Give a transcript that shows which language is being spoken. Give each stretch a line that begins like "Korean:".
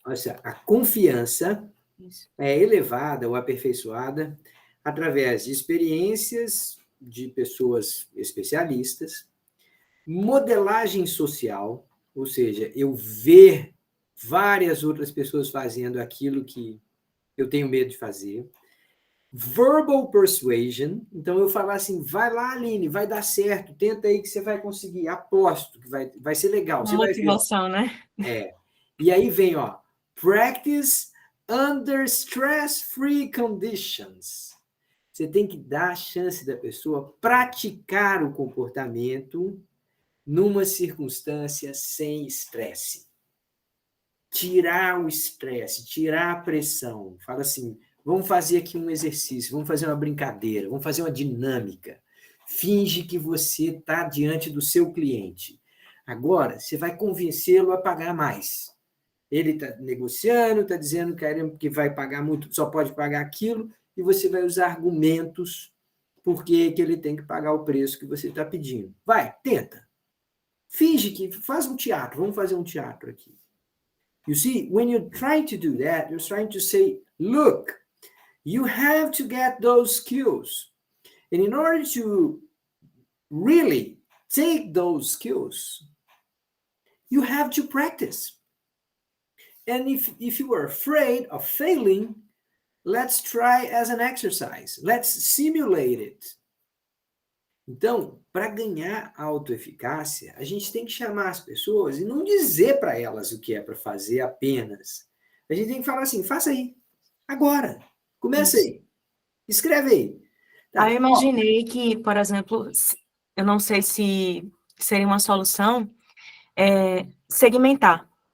Portuguese: Olha só, a confiança é elevada ou aperfeiçoada através de experiências de pessoas especialistas, modelagem social, ou seja, eu ver várias outras pessoas fazendo aquilo que eu tenho medo de fazer,
English: verbal persuasion,
Portuguese: então eu falar assim, vai lá, Aline, vai dar certo, tenta aí que você vai conseguir, aposto que vai ser legal. Uma motivação, né? E aí vem, ó,
English: practice under stress-free conditions.
Portuguese: Você tem que dar a chance da pessoa praticar o comportamento numa circunstância sem estresse. Tirar o estresse, tirar a pressão. Fala assim, vamos fazer aqui um exercício, vamos fazer uma brincadeira, vamos fazer uma dinâmica. Finge que você está diante do seu cliente. Agora, você vai convencê-lo a pagar mais. Ele está negociando, está dizendo que vai pagar muito, só pode pagar aquilo, e você vai usar argumentos por que ele tem que pagar o preço que você está pedindo. Vai, tenta. Finge que faz um teatro, vamos fazer um teatro aqui.
English: You see, when you're trying to do that, you're trying to say, look, you have to get those skills. And in order to really take those skills, you have to practice. And if you are afraid of failing, let's try as an exercise. Let's simulate it.
Portuguese: Então, para ganhar autoeficácia, a gente tem que chamar as pessoas e não dizer para elas o que é para fazer apenas. A gente tem que falar assim, faça aí, agora, começa aí, escreve aí. Tá? Eu imaginei que, por exemplo, eu não sei se seria uma solução, segmentar.